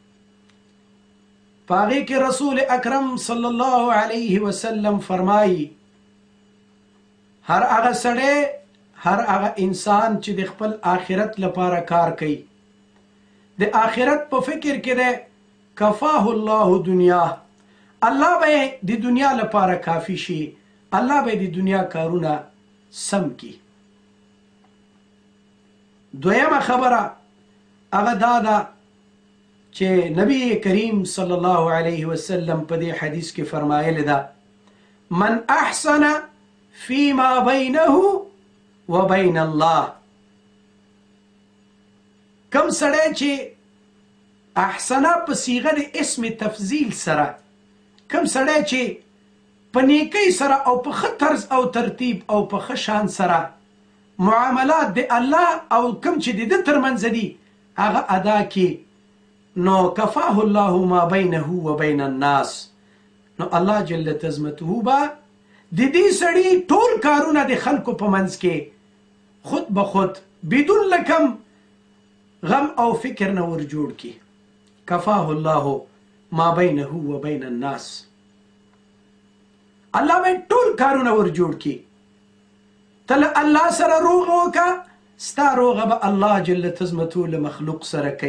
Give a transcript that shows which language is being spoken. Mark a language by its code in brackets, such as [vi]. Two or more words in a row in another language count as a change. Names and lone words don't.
[ps] په هغې کې رسول اکرم [ar] صلی الله علیه وسلم [ps] فرمایي هر هغه سړی، هر هغه انسان چې د خپل آخرت لپاره کار کوي، د آخرت په فکر کې دی، [ar] کفاه الله دنیا، [ps] الله به د دنیا لپاره کافی شي، الله به د دنیا کارونه سم کی. دویمه خبره هغه دا ده چې نبی کریم [ar] صلی الله علیه وسلم [ps] په دې حدیث کې فرمایلی ده [ar] من احسن فيما بينه وبين الله. [ps] کم سړی چې احسنه په صیغه د اسم تفضیل سره، کم سړی چې په نیکۍ سره او په ښه طرز او ترتیب او په ښه شان سره معاملات د الله او کم چې د ده ترمنځ دي هغه ادا کړي، نو [ar] کفاه الله ما بینه وبین الناس، [ps] نو الله [ar] جل عظمته [ps] به د دې سړي ټول کارونه د خلکو په منځ کې خود به خود بدون لکم غم او فکر نه ور جوړ کړي. [ar] کفاه الله ما بینه وبین الناس، [ps] الله به ټول کارونه ور جوړ کړي. ته له الله سره روغه وکړه، ستا روغه به الله [ar] جل عظمته [ps] له مخلوق سره کوي.